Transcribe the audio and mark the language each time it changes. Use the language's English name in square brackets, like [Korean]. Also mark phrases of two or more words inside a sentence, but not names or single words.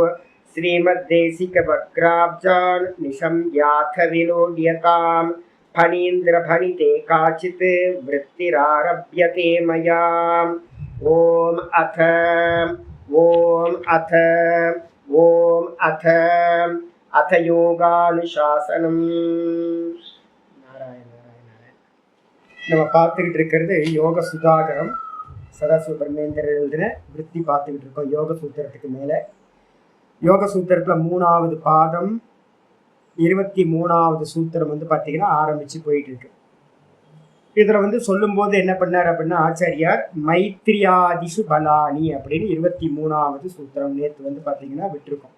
[Sanskrit] श्रीमद्देशिकवक्राब्जान् निशम्याथ विलोड्यताम् फणीन्द्रफणिते काचित् वृत्तिरारभ्यते मया। ओम अथ अथ योगानुशासनम। नारायण नारायण नारायण। [Tamil] நம்ம பார்த்துக்கிட்டு இருக்கிறது யோக சுதாகரம் சதாசிவ பிரம்மேந்திரர் எழுதின விருத்தி பார்த்துக்கிட்டு இருக்கோம். யோக சூத்திரத்துக்கு மேலே யோக சூத்திரத்தில் 3வது பாதம் 23வது சூத்திரம் பார்த்தீங்கன்னா ஆரம்பித்து போயிட்டு இருக்கு. இதில் சொல்லும்போது என்ன பண்ணார் அப்படின்னா ஆச்சாரியார் [Sanskrit] மைத்ரியாதிஷு பலானி [Tamil] அப்படின்னு 23வது சூத்திரம் நேற்று பார்த்தீங்கன்னா விட்டுருக்கோம்.